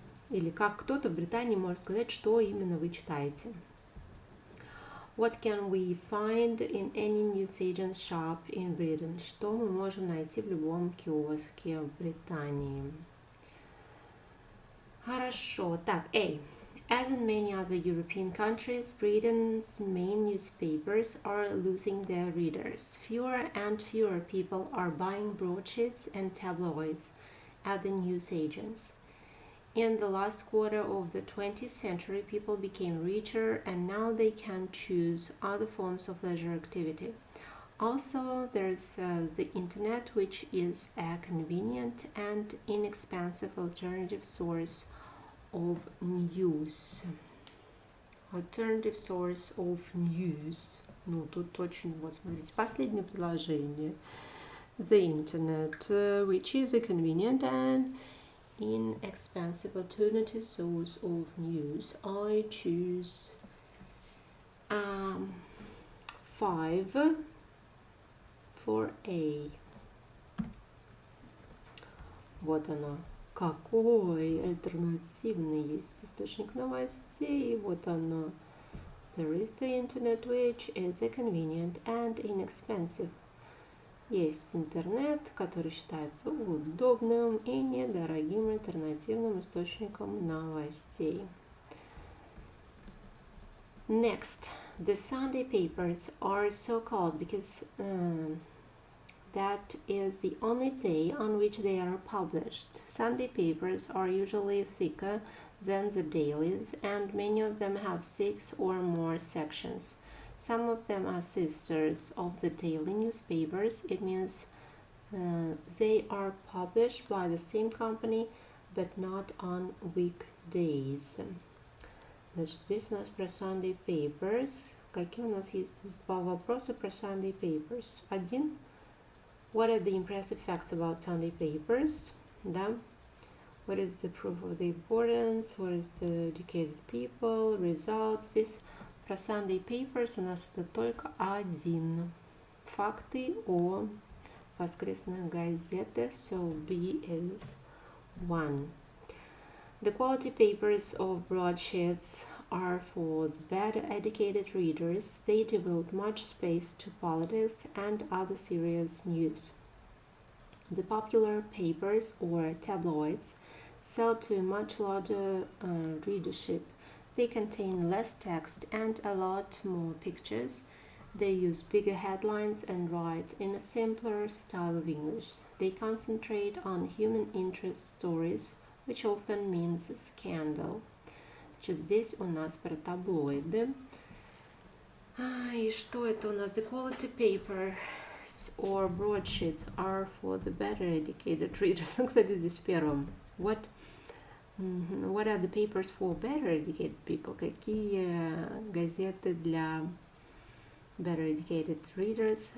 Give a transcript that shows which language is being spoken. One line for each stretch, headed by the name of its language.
Russian: Или как кто-то в Британии может сказать, что именно вы читаете?
English: What can we find in any newsagent's shop in Britain?
Russian: Что мы можем найти в любом киоске в Британии? Хорошо. Так, A.
English: As in many other European countries, Britain's main newspapers are losing their readers. Fewer and fewer people are buying broadsheets and tabloids at the newsagents. In the last quarter of the 20th century, people became richer and now they can choose other forms of leisure activity. Also, there's the internet, which is a convenient and inexpensive alternative source of news. Alternative source of news.
Russian: Ну, тут очень, вот смотрите, последнее предложение.
English: The internet, which is a convenient and inexpensive alternative source of news. I choose 5 for A.
Russian: Вот оно. Какой альтернативный есть источник новостей? Вот оно.
English: There is the internet, which is a convenient and inexpensive.
Russian: Есть интернет, который считается удобным и недорогим альтернативным источником новостей.
English: Next, the Sunday papers are so called because that is the only day on which they are published. Sunday papers are usually thicker than the dailies, and many of them have 6 or more sections. Some of them are sisters of the daily newspapers. It means they are published by the same company, but not on weekdays.
Russian: Значит, здесь у нас про Sunday papers. Какие у нас есть два вопроса про Sunday papers? Один.
English: What are the impressive facts about Sunday papers?
Russian: Да.
English: What is the proof of the importance? What is the educated people? Results.
Russian: Здесь про Sunday papers у нас это только один. Факты о воскресных газетах.
English: So B is 1. The quality papers of broadsheets are for the better educated readers. They devote much space to politics and other serious news. The popular papers or tabloids sell to a much larger readership. They contain less text and a lot more pictures. They use bigger headlines and write in a simpler style of English. They concentrate on human interest stories, which often means a scandal.
Russian: Значит, здесь у нас про таблоиды. И что это у нас?
English: The quality papers or broadsheets are for the better educated readers.
Russian: Кстати, здесь в первом.
English: What are the papers for better educated people?
Russian: Какие газеты для
English: better educated readers?